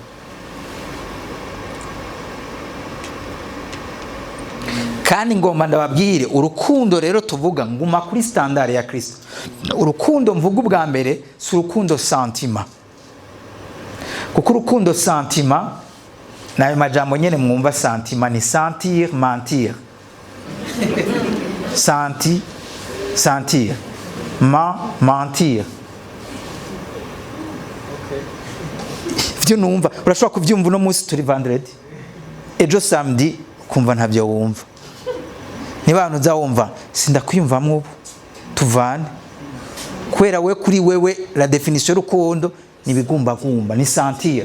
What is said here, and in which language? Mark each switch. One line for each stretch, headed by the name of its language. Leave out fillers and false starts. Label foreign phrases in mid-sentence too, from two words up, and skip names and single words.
Rundi: Kandi ngomba ndababwire urukundo rero tuvuga nguma kuri standard ya Kristo. Urukundo mvuga ubwa mbere si urukundo sentiment. Kuko urukundo sentiment nayo majambo nyene mwumva sentiment ni
French: sentir, mentir.
Rundi: Sentir. Mentir. Vyo numva urashobora kuvyumva no munsi turi vendredi. Ejo samedi kumva ntavyo wumva. Niba abantu zawumva sindakwiyumvamwe ubu tuvane. Kwera we kuri wewe
French: la definition
Rundi: y'urukundo ni bigumba gumba ni sentir.